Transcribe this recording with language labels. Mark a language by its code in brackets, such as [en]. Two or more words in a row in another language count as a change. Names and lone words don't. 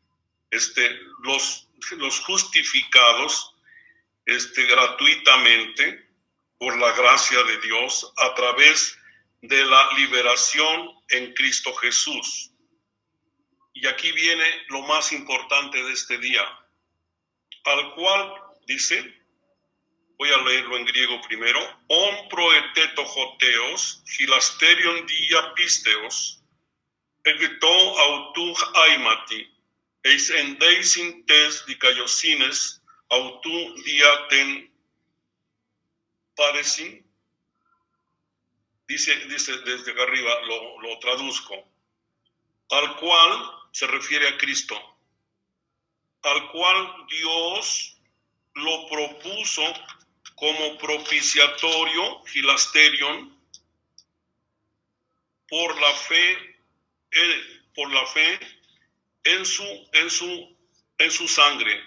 [es] Los justificados gratuitamente por la gracia de Dios a través de la liberación en Cristo Jesús. Y aquí viene lo más importante de este día, al cual dice, voy a leerlo en griego primero, [el] ὃν προέθετο ὁ θεὸς, ἱλαστήριον διὰ πίστεως, ἐν τῷ αὐτοῦ αἵματι, εἰς ἔνδειξιν τῆς δικαιοσύνης αὐτοῦ διὰ τὴν πάρεσιν. [es] Dice desde acá arriba, lo traduzco, al cual se refiere a Cristo, al cual Dios lo propuso como propiciatorio, hilasterion, por la fe en su sangre.